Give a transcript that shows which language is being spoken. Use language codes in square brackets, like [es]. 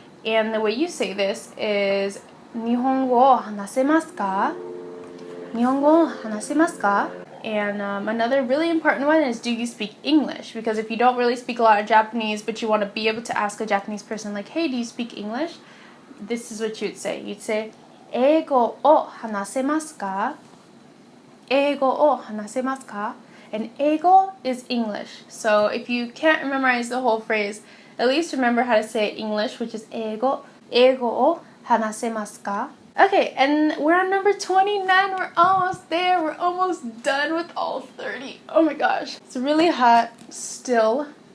[en] And the way you say this is [ja] 日本語話せますか? 日本語話せますか? [en] And another really important one is, do you speak English? Because if you don't really speak a lot of Japanese, but you want to be able to ask a Japanese person like, hey, do you speak English? This is what you'd say. You'd say [ja] 英語を話せますか? 英語を話せますか? [en] And 英語 is English. So if you can't memorize the whole phrase, at least remember how to say English, which is [ja] 英語を話せますか? [en] Okay, and we're on number 29. We're almost there. We're almost done with all 30. Oh my gosh. It's really hot still.